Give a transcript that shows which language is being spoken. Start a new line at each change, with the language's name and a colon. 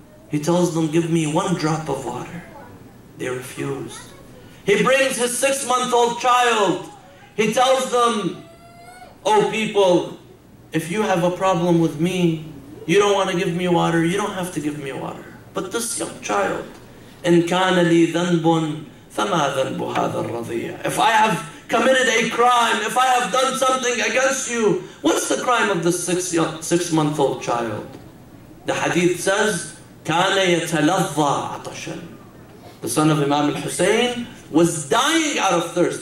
English: He tells them, give me one drop of water. They refused. He brings his 6-month-old child. He tells them, oh people, if you have a problem with me, you don't want to give me water, you don't have to give me water. But this young child,
Arabic: إن كان لي ذنب فما ذنب هذا الرضيع.
English: If I have committed a crime, if I have done something against you, what's the crime of the 6-month-old child? The hadith says,
Arabic: كان يتلظى عطشا.
English: The son of Imam al-Hussein was dying out of thirst.